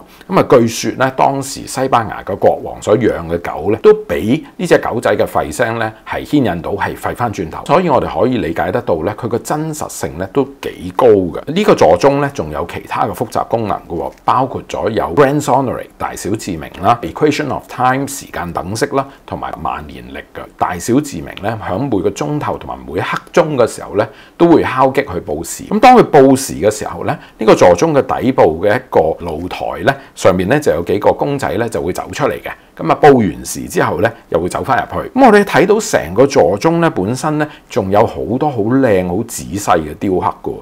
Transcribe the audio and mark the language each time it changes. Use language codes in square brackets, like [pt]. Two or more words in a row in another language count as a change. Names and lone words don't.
[yue] 咁啊，據說咧當時西班牙嘅國王所養嘅狗咧，都俾呢隻狗仔嘅吠聲咧係牽引到係吠翻轉頭。所以我哋可以理解得到咧，佢個真實性咧都幾高嘅。呢個座鐘咧仲有其他嘅複雜功能嘅喎，包括咗有 [en] Grand Sonnery [yue] 大小自鳴啦、 [en] Equation of Time [yue] 時間等式啦，同埋萬年曆嘅大小自鳴咧，響每個鐘頭同埋每一刻鐘嘅時候咧，都會敲擊去報時。咁當佢報時嘅時候咧，呢個座鐘嘅底部嘅一個露台咧，上面咧就有幾個公仔咧就會走出嚟嘅。咁啊報完時之後咧，又會走翻入去。咁我哋睇到成個座鐘咧本身咧，仲有好多好靚、好仔細嘅雕刻嘅。